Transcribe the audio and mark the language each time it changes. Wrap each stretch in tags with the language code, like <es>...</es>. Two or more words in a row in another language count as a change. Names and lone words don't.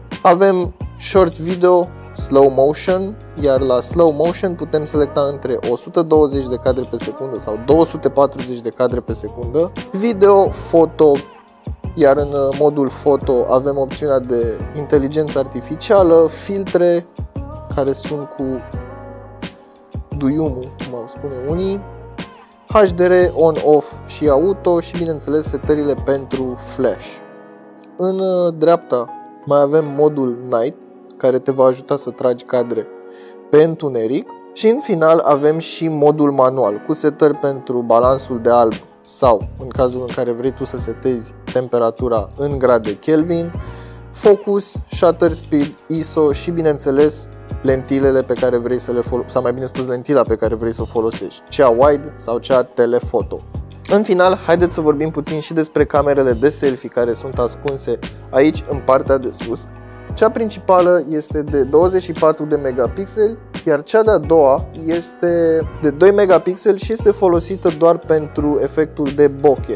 <ro>Avem</ro> <en>Short Video, Slow Motion,</en> <ro>iar la</ro> <en>Slow Motion</en> <ro>putem selecta între 120 de cadre pe secundă sau 240 de cadre pe secundă. Video, Foto, iar în modul foto avem opțiunea de inteligență artificială, filtre, care sunt cu duiumul, cum au spune unii, HDR on-off și auto și bineînțeles setările pentru flash. În dreapta mai avem modul Night, care te va ajuta să tragi cadre pe întuneric și în final avem și modul manual cu setări pentru balansul de alb sau în cazul în care vrei tu să setezi temperatura în grade Kelvin, focus,</ro> <en>shutter speed,</en> <ro>ISO și bineînțeles lentilele pe care vrei să le folosești, sau mai bine spus lentila pe care vrei să o folosești, cea wide sau cea telefoto. În final, haideți să vorbim puțin și despre camerele de selfie care sunt ascunse aici în partea de sus. Cea principală este de 24 de megapixeli, iar cea de-a doua este de 2 megapixeli și este folosită doar pentru efectul de bokeh.</ro>